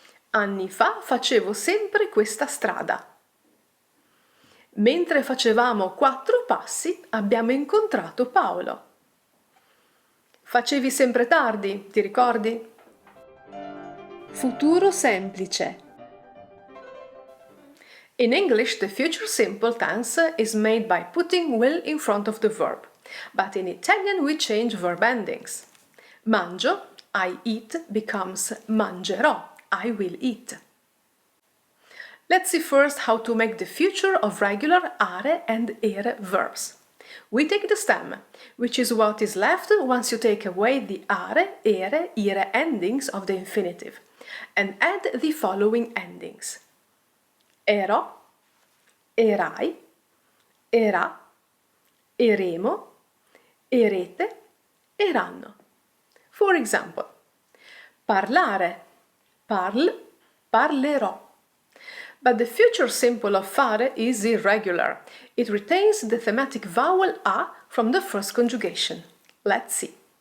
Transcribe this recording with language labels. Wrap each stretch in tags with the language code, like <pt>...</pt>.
<it>Anni fa facevo sempre questa strada. Mentre facevamo 4 passi abbiamo incontrato Paolo. Facevi sempre tardi, ti ricordi? Futuro semplice.</it> <en>In English, the future simple tense is made by putting will in front of the verb, but in Italian we change verb endings. Mangio, I eat, becomes mangerò, I will eat. Let's see first how to make the future of regular are and ere verbs. We take the stem, which is what is left once you take away the are, ere, ire endings of the infinitive, and add the following endings.</en> <it>Ero, erai, era, eremo, erete, eranno.</it> <en>For example, parlare, parl, parlerò. But the future simple of fare is irregular. It retains the thematic vowel a from the first conjugation. Let's see.</en>